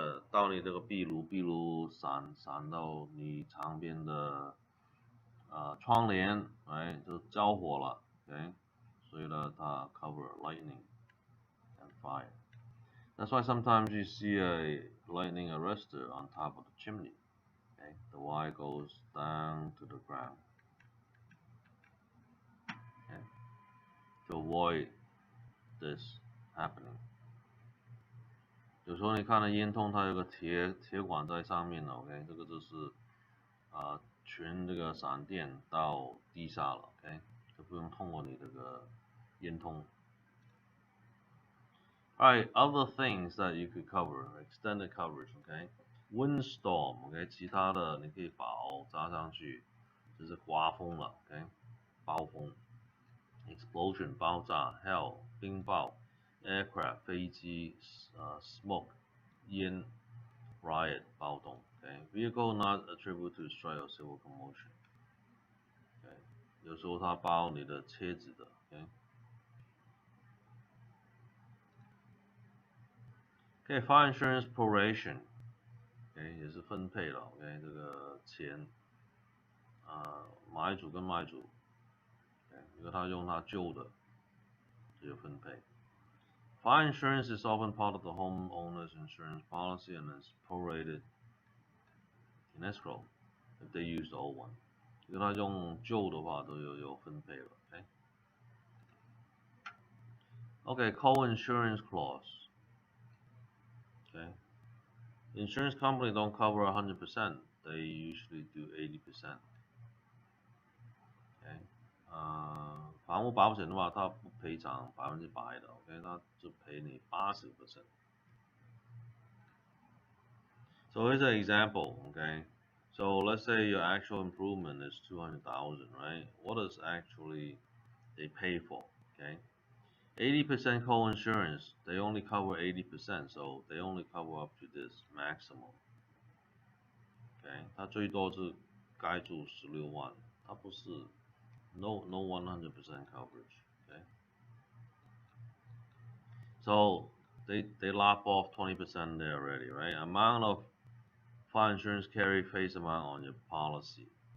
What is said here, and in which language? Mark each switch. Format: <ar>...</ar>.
<zh>到你这个壁炉闪到你旁边的窗帘，哎，就着火了，okay， 所以呢，它</zh> <en>cover lightning and fire. That's why sometimes you see a lightning arrestor on top of the chimney. Okay, the wire goes down to the ground. Okay, to avoid this happening.</en> <zh>有时候你看到烟囱，它有个铁管在上面了 ，OK， 这个就是传这个闪电到地下了 ，OK， 就不用通过你这个烟囱。</zh> <en>Alright, other things that you could cover, extended coverage, OK, windstorm, OK，</en> <zh>其他的你可以加上去，就是刮风了</zh> <en>，OK， 暴风 ，explosion 爆炸 ，hail 冰雹 ，aircraft 飞机，smoke 烟 ，riot 暴动 ，OK， vehicle not attributed to strike or civil commotion， OK，</en> <zh>有时候它包你的车子的</zh> <en>，OK。</en> <zh>Okay, fire insurance proration，OK， 也是分配了 ，OK， 这个钱买主跟卖主 ，OK， 如果他用他旧的，就有分配。</zh> <en>Fire insurance is often part of the homeowner's insurance policy and is prorated in escrow if they use the old one。</en> <zh>如果他用旧的话，都有分配了 ，OK。Okay, co-insurance clause。</zh> <en>Okay, insurance company don't cover 100%, they usually do 80%.</en> <zh>Okay， 房屋保险的话，它不赔偿100%的 ，OK， 它就赔你80%。</zh> <en>So here's an example, okay. So let's say your actual improvement is 200,000, right? What is actually they pay for, okay? 80% co-insurance, they only cover 80%, so they only cover up to this maximum.</en> <zh>Okay， 它最多是该住16万，它不是</zh> <en>no 100% coverage. Okay， so they lop off 20% there already, right? Amount of fire insurance carry face amount on your policy.</en>